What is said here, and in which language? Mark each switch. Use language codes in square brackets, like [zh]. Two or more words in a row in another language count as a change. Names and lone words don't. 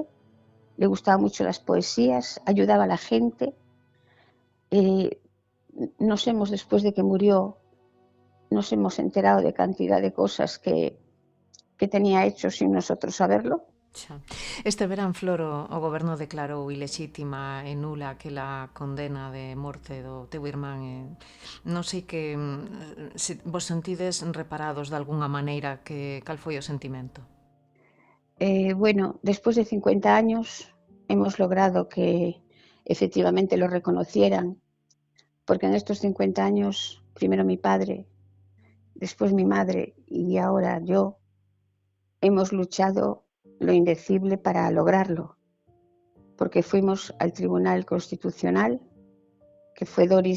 [es] Le gustaban mucho las poesías, ayudaba a la gente. Después de que murió, nos hemos enterado de cantidad de cosas que tenía hecho sin nosotros saberlo. [gl] Este verán, Flor, o goberno declarou ilexítima e nula aquela condena de morte do teu irmán. Non sei que se vos sentides reparados de algunha maneira, cal foi o sentimento? [es] Bueno, después de 50 años hemos logrado que efectivamente lo reconocieran, porque en estos 50 años, primero mi padre, después mi madre y ahora yo, hemos luchado lo indecible para lograrlo, porque fuimos al Tribunal Constitucional, que fue Doris